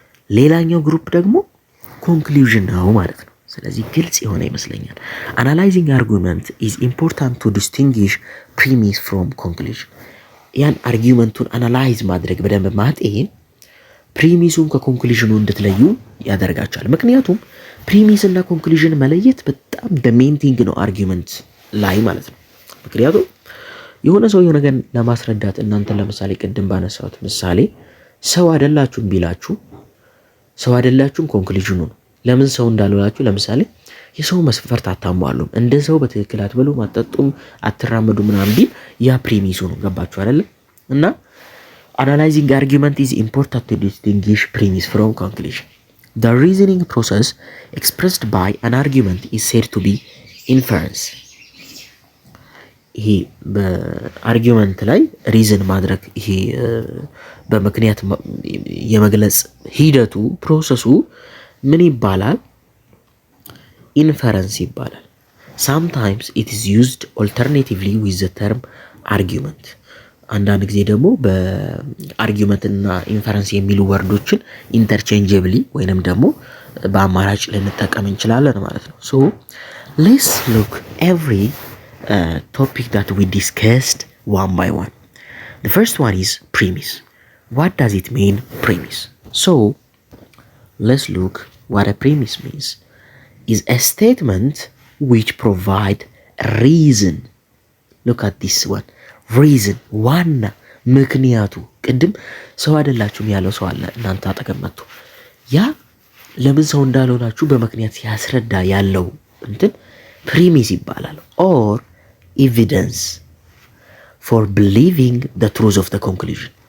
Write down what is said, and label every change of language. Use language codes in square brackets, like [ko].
[am] ሌላኛው ግሩፕ ደግሞ ኮንክሉዥን ነው ማለት ነው። ስለዚህ ግልጽ የሆነ ይመስለኛል። [en] አናላይዚንግ አርጉመንት ኢዝ ኢምፖርታንት ቱ ዲስቲንጉሽ ፕሪሚስ ፍሮም ኮንክሉዥን። [am] ያን አርጊውመንቱን አናላይዝ ማድረግ በደንብ ማጤን ፕሪሚሱን ከኮንክሉዥኑ እንድትለዩ ያደርጋቸዋል። ምክንያቱም ፕሪሚስ እና ኮንክሉዥን መለየት በጣም ሜን ቲንግ ነው አርጊውመንት ላይ ማለት ነው። ምክንያቱም የሆነ ሰው የሆነ ነገር ለማስረዳት እናንተ ለምሳሌ ቅድም ባነሳሁት ምሳሌ ሰው አይደላችሁም ቢላችሁ ሰው አይደላችሁም ኮንክሉዥኑ ነው። ለምን ሰው እንዳልሆናችሁ ለምሳሌ የሰው መስፈርት አታሟሉም፣ እንደ ሰው በትክክል አትበሉም፣ አትጠጡም፣ አትራመዱ ምናምን ቢል ያ ፕሪሚሱ ነው። ገባችሁ አይደለም? [en] እና analyzing argument is important to distinguish premise from conclusion. The reasoning process expressed by an argument is said to be inference. [am] ይሄ በአርጊመንት ላይ ሪዝን ማድረግ ይሄ በምክንያት የመግለጽ ሂደቱ ፕሮሰሱ ምን ይባላል? ኢንፈረንስ ይባላል። [en] sometimes it is used alternatively with the term argument. [am] አንዳንድ ጊዜ ደግሞ በአርጊመንት እና ኢንፈረንስ የሚሉ ወርዶችን ኢንተርቼንጀብሊ ወይንም ደግሞ በአማራጭ ልንጠቀም እንችላለን ማለት ነው። [en] so let's look every topic that we discussed one by one. The first one is premise. What does it mean, premise? So let's look what a premise means. Is a statement which provide reason. Look at this one. Reason. [am] ዋና ምክንያቱ ቅድም ሰው አይደላችሁም ያለው ሰው አለ እናንተ አጠገብ መጥቶ ያ ለምን ሰው እንዳልሆናችሁ በምክንያት ሲያስረዳ ያለው እንትን ፕሪሚስ ይባላል። [en] or evidence for believing the truth of the conclusion.